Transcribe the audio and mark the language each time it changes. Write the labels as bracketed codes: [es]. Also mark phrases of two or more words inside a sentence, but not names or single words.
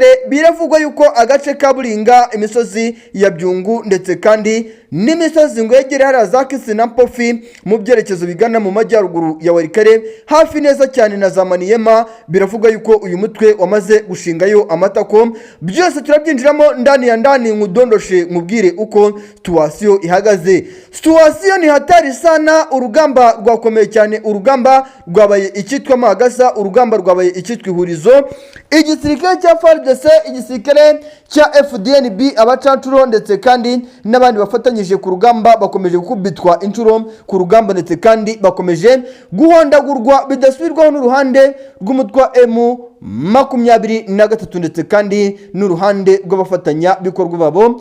[rw] Biravugwa yuko agace ka Buringa, imisozi ya Byungu ndetse kandi n'imisozi ngo yegere hari za Kisi na Mpofi mu byerekezo bigana mu majyaruguru ya Warikare hafi neza cyane na za Maniema, biravugwa yuko uyu mutwe wamaze gushingayo amatako. Byose turabyinjiramo ndani ya ndani, nkudondoshe nkubwire uko situasiyo ihagaze. [sw] Situasiyo ni hatari sana, [rw] urugamba rwakomeye cyane, urugamba rwabaye icyitwa magasa, urugamba rwabaye icyitwa ihurizo. [sw] Igisirikare cya FARDC, igisirikare cya FDNB, abacancuro ndetse kandi n'abandi bafatanyije ku rugamba bakomeje gukubitwa inshuro ku rugamba, ndetse kandi bakomeje guhondagurwa bidasubirwaho n'uruhande rw'umutwe wa M23 ndetse kandi n'uruhande rw'abafatanya bikorwa babo.